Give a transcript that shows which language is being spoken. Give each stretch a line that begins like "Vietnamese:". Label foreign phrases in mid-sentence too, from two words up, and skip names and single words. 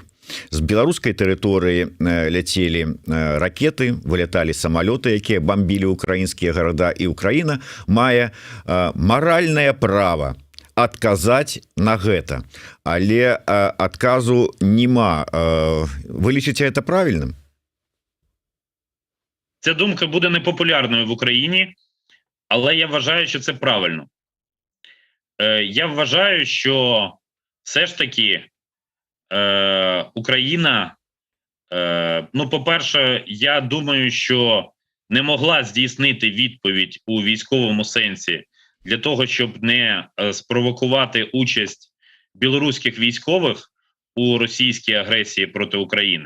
Belarusian: З беларускай тэрыторыі ляцелі ракеты, выляталі самалёты, якія бамбілі украінскія гарада, і Украіна мае маральнае права адказаць на гэта. Але адказу нема. Вы лічыце это правільным?
Ukrainian: Ця думка буде непопулярною в Україні, але я вважаю, що це правильно. Я вважаю, що все ж таки Україна, ну, по-перше, я думаю, що не могла здійснити відповідь у військовому сенсі для того, щоб не спровокувати участь білоруських військових у російській агресії проти України.